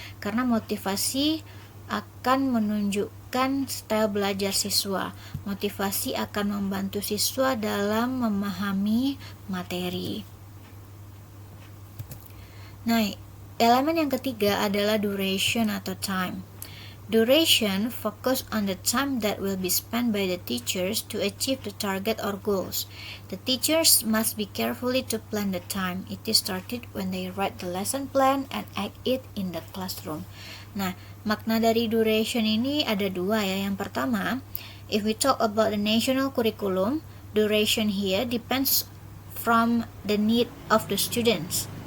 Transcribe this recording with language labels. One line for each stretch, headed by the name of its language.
Indonesian: Karena motivasi akan menunjukkan style belajar siswa. Motivasi akan membantu siswa dalam memahami materi. Nah, elemen yang ketiga adalah duration atau time.
English: Duration focus on the time that will be spent by the teachers to achieve the target or goals. The teachers must be carefully to plan the time. It is started when they write the lesson plan and act it in the classroom.
Indonesian: Nah, makna dari duration ini ada dua ya. Yang pertama,
English: if we talk about the national curriculum, duration here depends from the need of the students.